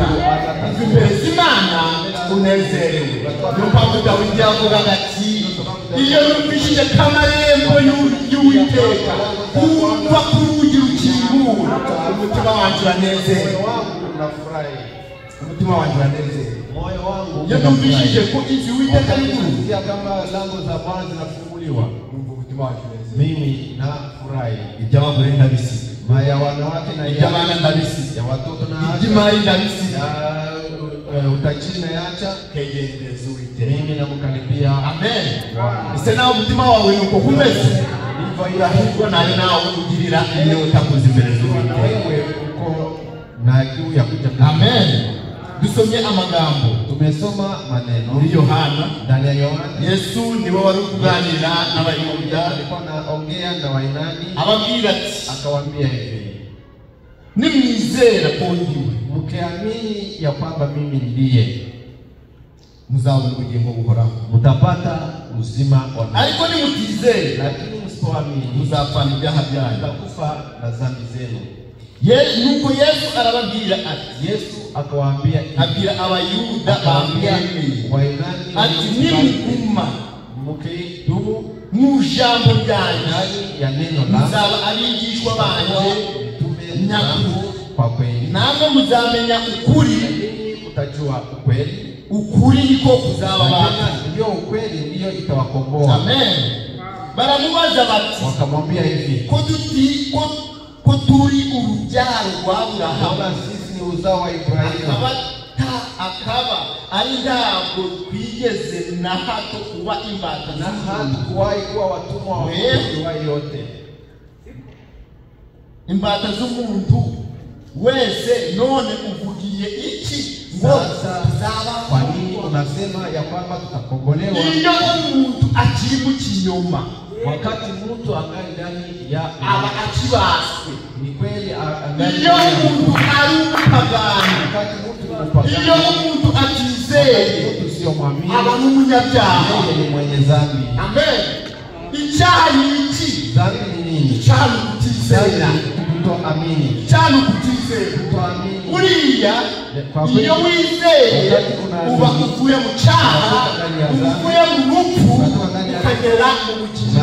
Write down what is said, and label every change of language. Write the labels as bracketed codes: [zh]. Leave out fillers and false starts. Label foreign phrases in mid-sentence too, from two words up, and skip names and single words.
[rw] Uva imbere z'Imana unezerewe. Niyo mpamvu Dawidi yavugaga ati iyo numvishije kamarembo y'Uwiteka kumva ko urugi rukingura umutima wanjye uranezerewe. Umutima wanjye uranezerewe. [sw] Moyo wangu [rw] iyo numvishije ko inzu y'Uwiteka ari nguruzi [sw] kama lango za Bwana zinafunguliwa, [rw] umutima wanjye uranezerewe. [sw] mimi nafurahi. [rw] Iby'abagore ndabisiga, [sw] Maya wanawake na [rw] iby'abana ndabisiga, [sw] ya watoto na [rw] iby'imari ndabisiga, [sw] utajiri na yacha [rw] kegereza Uwiteka. [sw] mimi namukaribia. Amen. [rw] Ese nawe umutima wawe nuko kumeze urahirwa nawe nawe ugirira inyota kuza imbere z'Uwiteka. [sw] Wewe uko na kiu ya kuja. [rw] Amen. Dusomye amagambo, [sw] tumesoma maneno [rw] muri Yohana. [sw] ndani ya Yohana. [rw] Yesu niwe wari kuganira n'Abayuda, [sw] alikuwa anaongea na Wayunani, [rw] ababwira ati [sw] akawaambia hivi, [rw] nimwizera ko ndiwe [sw] mkiamini ya kwamba mimi ndiye, [rw] muzabona ubugingo buhoraho, [sw] mtapata uzima wa milele. [rw] ariko nimutizera, [sw] Lakini msipoamini [rw] muzapfana ibyaha byanyu. [sw] mtakufa na dhambi zenu. [rw] Nuko Yesu arababwira ati, [sw] Yesu akawaambia, [rw] abwira Abayuda bamwemeye [sw] Wayunani [rw] ati nimuguma [sw] mkidumu [rw] mu jambo ryanjye [sw] ndani ya neno la [rw] muzaba abigishwa banjye nyakuri, [sw] kwa kweli, [rw] namwe muzamenya ukuri, [sw] utajua ukweli, [rw] ukuri niko kuzababata. [sw] ndio ukweli ndio itawakomboa. [rw] Amen. Baramubaza bati, [sw] Wakamwambia hivi, [rw] ko turi urubyaro rwa Aburahamu, [sw] kama sisi ni uzao wa Ibrahimu, [rw] akaba ari ntabwo twigeze na hato kuba imbata [sw] na hatukuwahi kuwa watumwa wa mtu yote. [rw] Imbata z'umuntu wese none uvugiye iki ngo tuzaba? [sw] Kwa nini unasema ya kwamba tutakombolewa? [rw] Iyo umuntu akiri mu kinyoma, [sw] wakati mtu angali ndani ya [rw] aba akibaswe. [sw] Ni kweli angali. [rw] Iyo umuntu ari umupagani, [sw] wakati mtu ni mpagani, [rw] iyo umuntu atizeye, [sw] mtu sio mwamini, [rw] aba n'umunyabyaha, [sw] yeye ni mwenye dhambi. [rw] Amen. Icyaha ni iki? [sw] Dhambi ni nini? [rw] Icyaha ni ukutizera, [sw] kutoamini. [rw] icyaha ni ukutizera, [sw] kutoamini. [rw] Uriya iyo wizeye uba uvuye mu cyaha, uvuye mu rupfu ukagera mu bugingo.